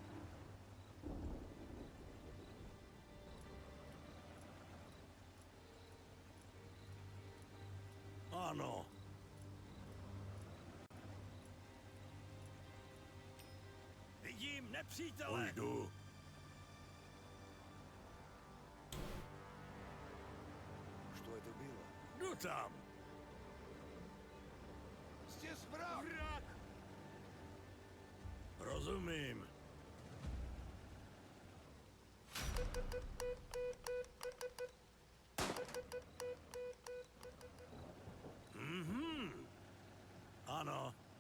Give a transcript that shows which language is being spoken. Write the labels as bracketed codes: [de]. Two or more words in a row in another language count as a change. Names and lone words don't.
[cs] Ano. Vidím nepřítele. Už jdu. [ru] Что это было? [cs] Jdu tam. [ru] Здесь враг! [cs] Vrak. Rozumím. Ano.